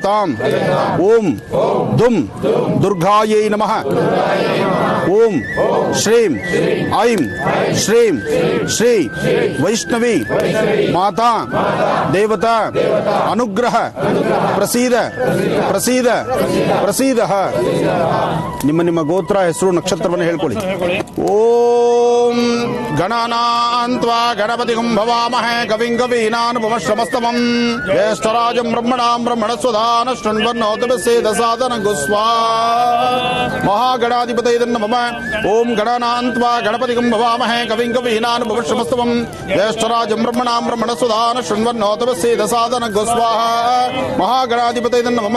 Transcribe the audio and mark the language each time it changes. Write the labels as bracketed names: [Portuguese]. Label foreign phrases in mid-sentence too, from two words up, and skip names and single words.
[Sanskrit] ಭಜತಾಂ ಓಂ ದುಂ ದುರ್ಗಾಯೈ ನಮಃ ಓಂ ಶ್ರೀಂ ಐಂ ಶ್ರೀಂ ಶ್ರೀ ವೈಷ್ಣವಿ ಮಾತಾ ದೇವತಾ ಅನುಗ್ರಹ ಪ್ರಸೀದ ಪ್ರಸೀದ ಪ್ರಸೀದ. [Kannada] ನಿಮ್ಮ ನಿಮ್ಮ ಗೋತ್ರ ಹೆಸರು ನಕ್ಷತ್ರವನ್ನು ಹೇಳ್ಕೊಳ್ಳಿ. [Sanskrit] ಓಂ ಗಣನಾನ್ತ್ವಾ ಗಣಪತಿಂ ಭವಾಮಹೇ ಕವಿಂ ಕವೀನಾನುಪಮಶ್ರಮಸ್ತಮಂ ಜ್ಯೇಷ್ಠರಾಜಂ ಬ್ರಹ್ಮಣಾಂ ಬ್ರಹ್ಮಣಸ್ವಧಾನ ಶೃಣ್ವನ್ನೋತಪಸ್ಯೇದ ಸಾಧನಂ ಗುಸ್ವಾ ಮಹಾಗಣಾಧಿಪತಯೇ ನಮಃ. ಓಂ ಗಣನಾನ್ತ್ವಾ ಗಣಪತಿಂ ಭವಾಮಹೇ ಕವಿಂ ಕವೀನಾನುಪಮಶ್ರಮಸ್ತಮಂ ಜ್ಯೇಷ್ಠರಾಜಂ ಬ್ರಹ್ಮಣಾಂ ಬ್ರಹ್ಮಣಸ್ವಧಾನ ಶೃಣ್ವನ್ನೋತಪಸ್ಯೇದ ಸಾಧನಂ ಗುಸ್ವಾ ಮಹಾಗಣಾಧಿಪತಯೇ ನಮಃ.